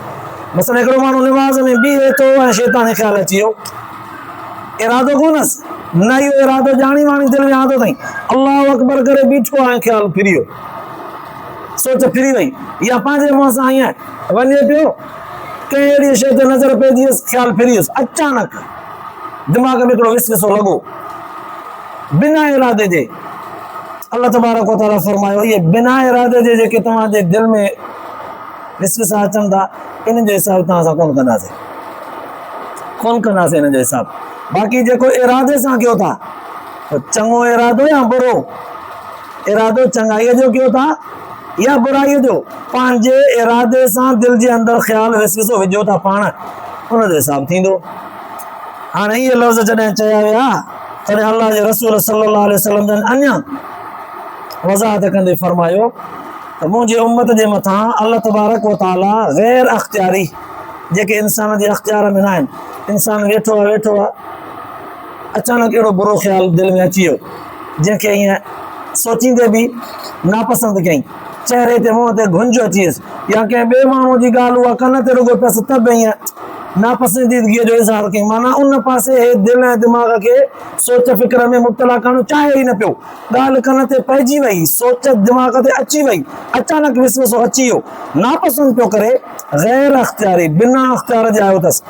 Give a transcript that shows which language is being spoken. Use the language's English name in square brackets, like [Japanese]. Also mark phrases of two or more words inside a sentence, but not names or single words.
[Sindhi] मसइला हिकिड़ो माण्हू निमाज़ में बीहे थो ऐं शैतानी ख़्यालु अची वियो, इरादो कोन्हसि, न इहो इरादो ॼाणी वाणी दिलि में आंदो अथई, [Arabic] الله أكبر [Sindhi] करे बीठो ऐं ख़्यालु फिरी वियो, सोच फिरी वई, या पंहिंजे मुंहं सां ईअं वञे पियो कंहिं अहिड़ी शइ ते नज़र पइजी वियुसि, ख़्यालु फिरी वियुसि, अचानक दिमाग़ में हिकिड़ो विसविसो लॻो बिना इरादे जे। [Arabic] الله تبارك و تعالى [Sindhi] फरमायो, इहे बिना इरादे जे जेके तव्हांजे दिलि में विसविसा अचनि था, इन जो हिसाब तव्हां सां कोन कंदासीं इन जो हिसाब। बाक़ी जेको इरादे सां कयो था, चङो इरादो या बुरो इरादो, चङाईअ जो कयो था या बुराईअ जो, पंहिंजे इरादे सां दिलि जे अंदरि ख़्यालु विसविसो विझो था पाण, उन जो हिसाब थींदो। हाणे इहे लफ़्ज़ जॾहिं चया विया तॾहिं अल्लाह जे रसूल [Arabic] صلى الله عليه وسلم [Sindhi] जन अञा वज़ाहत कंदे फरमायो त मुंहिंजे उम्मत जे मथां [Arabic] الله تبارك و تعالى [Sindhi] गैर अख़्तियारी जेके इंसान जे अख़्तियार में न आहिनि, इंसान वेठो आहे अचानक अहिड़ो बुरो ख़्यालु दिलि में अची वियो जंहिंखे ईअं सोचींदे बि नापसंदि कयईं, चहिरे ते मुंहं ते घुंज अची वियुसि, या कंहिं ॿिए माण्हू जी ॻाल्हि उहा कन ते रुॻो पियसि त बि ईअं नापसंदीदगीअ जो इज़हार कयईं, माना उन पासे हे दिलि ऐं दिमाग़ खे सोच फ़िक्र में मुब्तला करणु चाहे ई न पियो, ॻाल्हि कन ते पइजी वई, सोच दिमाग़ ते अची वई, अचानक विसविसो अची वियो, नापसंदि पियो करे, गैर अख़्तियारी बिना अख़्तियार जे आयो अथसि।